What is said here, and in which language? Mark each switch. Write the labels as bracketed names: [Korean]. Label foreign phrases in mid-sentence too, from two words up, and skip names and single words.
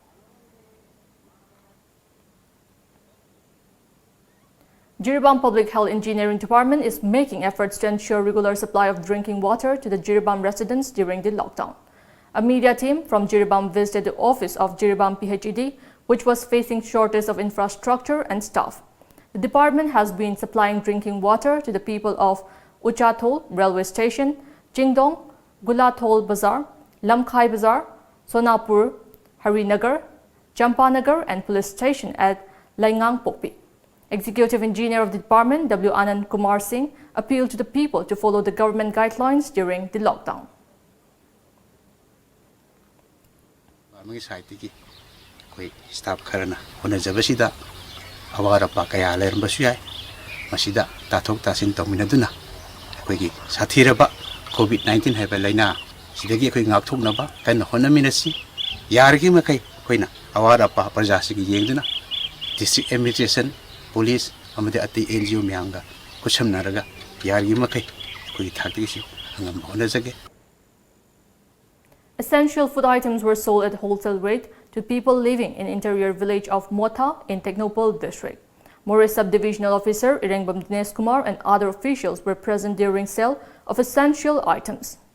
[English] Jiribam Public Health Engineering Department is making efforts to ensure regular supply of drinking water to the Jiribam residents during the lockdown. A media team from Jiribam visited the office of Jiribam PHED, which was facing shortage of infrastructure and staff. The department has been supplying drinking water to the people of Uchathol Railway Station, Jingdong, Gulathol Bazaar, Lamkhai Bazaar, Sonapur, Harinagar, Champanagar and Police Station at Laingang Pokpi. Executive Engineer of the department, W. Anand Kumar Singh, appealed to the people to follow the government guidelines during the lockdown. [Manipuri] Staff karana hona jabasida awara pa kaya leramba suyai masida tathok tasin tawminaduna akoigi sathiraba COVID-19 haiba laina sidagi akoi ngakthoknaba kan hona minasi yargi makai koina awara pa prajasigi yengduna [English] district administration police [Manipuri] amade ati NGO myanga kuchamnaraga yargi makai koi thakisi angam hona jage. [English] Essential food items were sold at wholesale rate to people living in interior village of Motha in Technopole district. More Subdivisional Officer Irengbam Dinesh Kumar and other officials were present during sale of essential items.